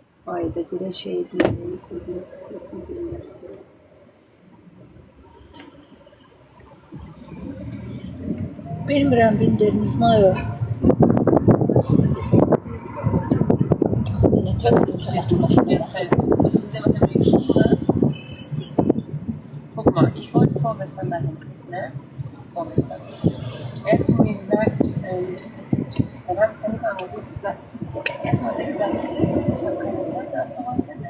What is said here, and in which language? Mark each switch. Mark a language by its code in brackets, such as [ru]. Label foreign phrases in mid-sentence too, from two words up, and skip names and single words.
[tr] Ayda bir şey değil. [az] Bilmirəm dindiriniz nə yox. [tr] Yine [de] Guck mal, ich wollte vorgestern dahin, ne? Vorgestern. Er hat zu mir gesagt, dann habe ich es ja nicht angerufen, gesagt, erstmal hat er gesagt, ich habe keine Zeit für heute, ne?